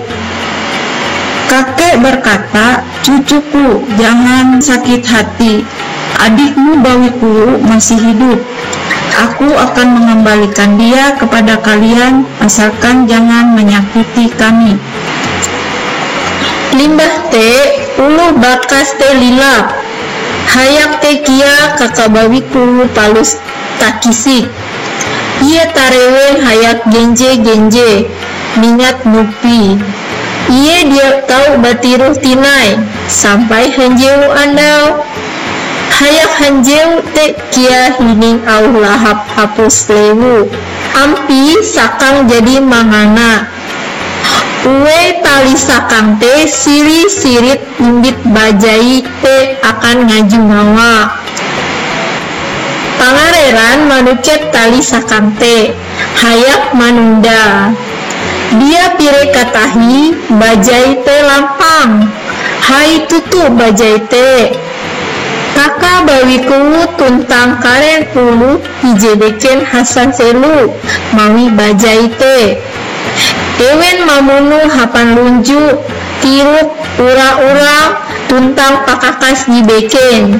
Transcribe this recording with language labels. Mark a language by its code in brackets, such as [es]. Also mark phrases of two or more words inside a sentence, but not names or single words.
[id] Kakek berkata, "Cucuku, jangan sakit hati. Adikmu bawiku masih hidup. Aku akan mengembalikan dia kepada kalian asalkan jangan menyakiti kami." [nij] Limbah te ulu bakas te lilap. Hayak te kia kakak bawiku palus takisik. Ia tarewen hayak genje mingat nupi. Ia dia tahu batiruh tinai sampai hanjeu andau. Hayak hanjeu te kia hining au lahap hapus lewu. Ampi sakang jadi mangana. Uwe tali sakang te siri-sirit imbit bajai te akan ngaju ngawa. Pangareran manuket tali sakang te hayak manunda. Dia pire katahi bajai teh lampang. Hai tutu bajai teh. Kakak bawiku tuntang karen ulu dijebeken Hasan Selu mawi bajai teh. Ewen mamunu hapan lunju tiruk ura-ura tuntang pakakas dibeken.